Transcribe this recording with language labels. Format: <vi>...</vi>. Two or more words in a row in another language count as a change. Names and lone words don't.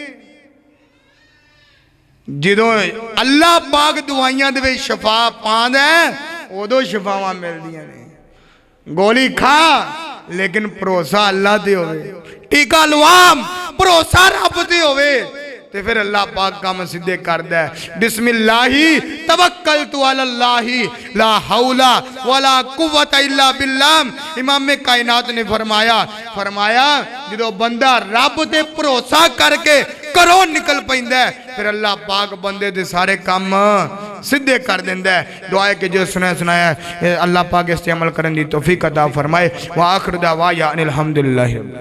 <pa>جو اللہ پاک دوائیاں دے شفا پاندا ہے، اودوں شفاواں ملدیاں نیں. گولی کھا لیکن بھروسہ اللہ تے ہووے، ٹیکا لواں بھروسہ رب تے ہووے، تے فیر اللہ پاک کام سیدھے کردا ہے.</pa> <ar>بسم الله توكلت على الله لا حول ولا قوة إلا بالله.</ar> <pa>امام کائنات نے فرمایا جو بندہ رب تے بھروسہ کر کے گھروں نکل پیندا ہے، فیر اللہ پاک بندے دے سارے کام سیدھے کر دیندا ہے.</pa> <ur>دعا ہے کہ جو سنایا اللہ پاک اس عمل کرنے کی توفیق عطا فرمائے.</ur> <ar>وآخر دعوانا أن الحمد لله.</ar>